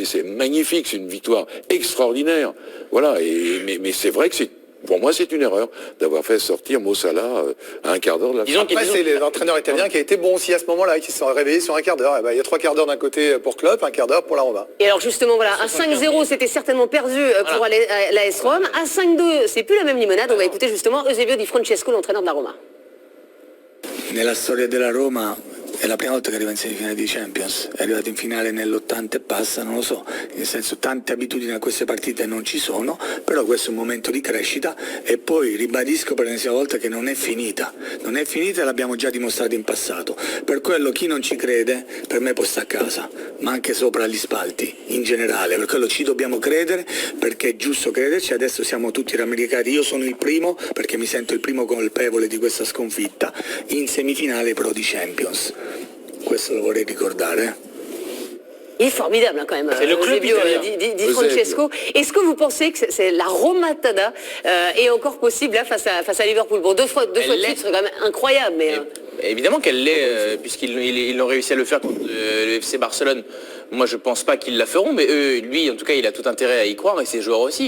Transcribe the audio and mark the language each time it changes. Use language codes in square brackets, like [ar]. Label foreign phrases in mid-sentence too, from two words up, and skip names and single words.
[fr] C'est magnifique, c'est une victoire extraordinaire. Voilà, mais c'est vrai que pour moi, c'est une erreur d'avoir fait sortir Mo Salah à un quart d'heure de la fin. Après, c'est l'entraîneur italien qui a été bon aussi à ce moment-là, qui se sont réveillés sur un quart d'heure. Il y a 3 quarts d'heure d'un côté pour Klopp, un quart d'heure pour la Roma. Et alors justement, voilà, à 5-0, c'était certainement perdu pour l'AS Rome. À 5-2, c'est plus la même limonade. On va écouter justement Eusebio Di Francesco, l'entraîneur de la Roma. [it] Nella storia della Roma è la prima volta che arriva in semifinale di Champions, è arrivato in finale nell'80 e passa, non lo so, nel senso tante abitudini a queste partite non ci sono, però questo è un momento di crescita e poi ribadisco per l'ennesima volta che non è finita e l'abbiamo già dimostrato in passato, per quello chi non ci crede per me può stare a casa, ma anche sopra gli spalti in generale, per quello ci dobbiamo credere perché è giusto crederci, adesso siamo tutti rammaricati, io sono il primo perché mi sento il primo colpevole di questa sconfitta, in semifinale però di Champions. Questo lo vorrei ricordare. [fr] Il est formidable quand même, Eusebio Di Francesco. Est-ce que vous pensez que c'est la remontada est encore possible là, face à Liverpool? Bon, deux fois de suite, c'est quand même incroyable. Mais, évidemment qu'elle l'est, puisqu'ils ont réussi à le faire contre le FC Barcelone. Moi, je pense pas qu'ils la feront, mais lui, en tout cas, il a tout intérêt à y croire, et ses joueurs aussi.